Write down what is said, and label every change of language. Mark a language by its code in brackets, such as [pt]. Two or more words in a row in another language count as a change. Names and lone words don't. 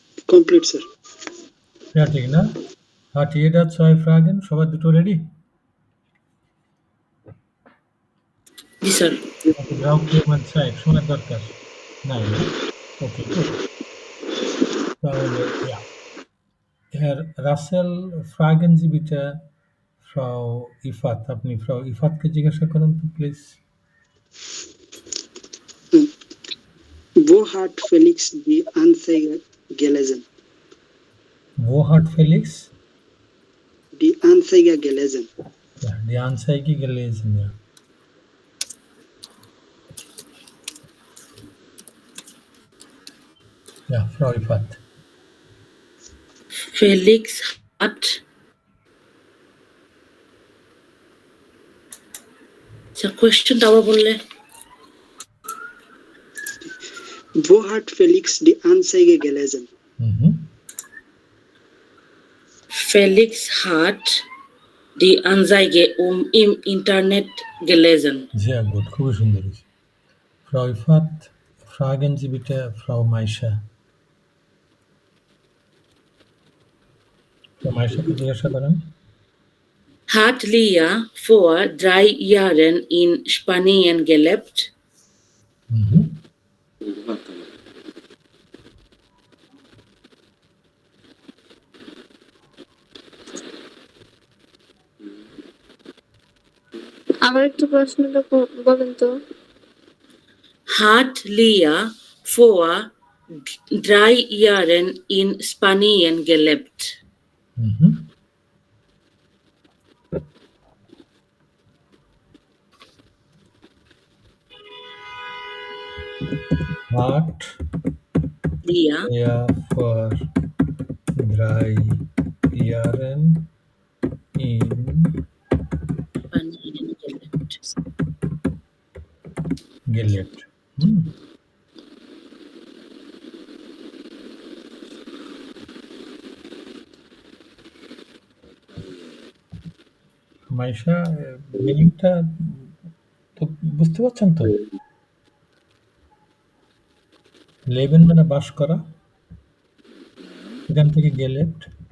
[bn] কমপ্লিট স্যার। ঠিক না? [de] Hat jeder 2 Fragen? [bn] সবার দুটো রেডি? জি স্যার। [de] Also braucht jemand Zeit? [bn] সময়ের দরকার নাই না? [de] Okay, gut. তাহলে ja. Herr Russell, fragen Sie bitte Frau Ifat. [bn] আপনি Frau Ifatকে জিজ্ঞাসা করুন তো প্লিজ। [de] Wo hat Felix die Anzeige gelesen? Wo hat Felix Die Anzeige gelesen. ja, die Anzeige gelesen? Ja. Ja, Frau Ifat. [bn] Felix hat স্যার কোয়েশ্চেনটা আবার বললে। [de] Wo hat Felix die Anzeige gelesen? Mhm. Felix hat die Anzeige im Internet gelesen. Sehr gut, [bn] খুবই সুন্দর হয়েছে। [de] Frau Ifat, fragen Sie bitte Frau Maisha. [bn] Frau Maishaকে জিজ্ঞাসা করেন। [de] Hat Lia vor 3 Jahren in Spanien gelebt? Mhm. [bn] আবার একটু প্রশ্নটা বলেন তো। [de] Hat Lia vor 3 Jahren in Spanien gelebt? Mhm. Hat Lia er vor 3 Jahren in Spanien gelebt. gelebt? [bn] Hm. মাইশা, মিনিংটা তো বুঝতে পারছেন তো? লেবেন মানে বাস করা, এখান থেকে গেলেপ্ট।